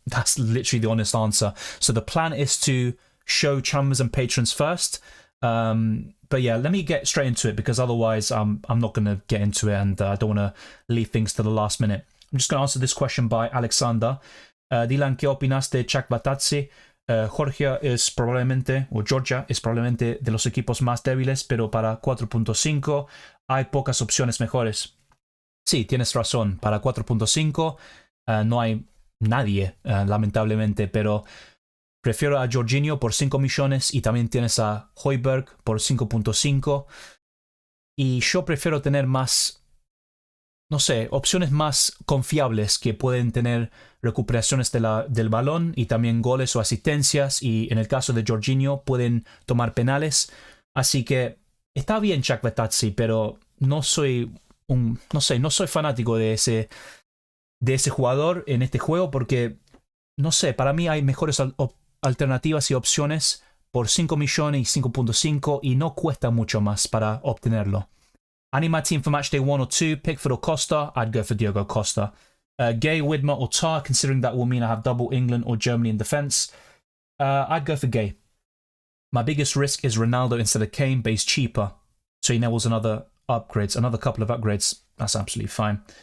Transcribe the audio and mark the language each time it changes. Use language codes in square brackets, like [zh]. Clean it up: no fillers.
[en] That's literally the honest answer. So the plan is to show chummers and patrons first. But yeah, let me get straight into it, because otherwise I'm not going to get into it, and I don't want to leave things to the last minute. I'm just going to answer this question by Alexander. Dylan, [es] ¿qué opinas de Chakvetadze? Georgia es probablemente, o Georgia es probablemente de los equipos más débiles, pero para 4.5 hay pocas opciones mejores. Sí, tienes razón, para 4.5 no hay nadie, lamentablemente, pero prefiero a Jorginho por 5 millones y también tienes a Højbjerg por 5.5. Y yo prefiero tener más, no sé, opciones más confiables que pueden tener recuperaciones del balón y también goles o asistencias. Y en el caso de Jorginho pueden tomar penales. Así que está bien Captaincy, pero no soy no soy fanático de ese jugador en este juego porque, no sé, para mí hay mejores alternativas y opciones por 5 millones y 5.5 y no cuesta mucho más para obtenerlo. [en] I need my team for matchday 1 or 2, Pickford or Costa. I'd go for Diogo Costa. Gay, Widmer or Tar, considering that will mean I have double England or Germany in defence. I'd go for Gay. My biggest risk is Ronaldo instead of Kane, but he's cheaper. So he enables another couple of upgrades. That's absolutely fine.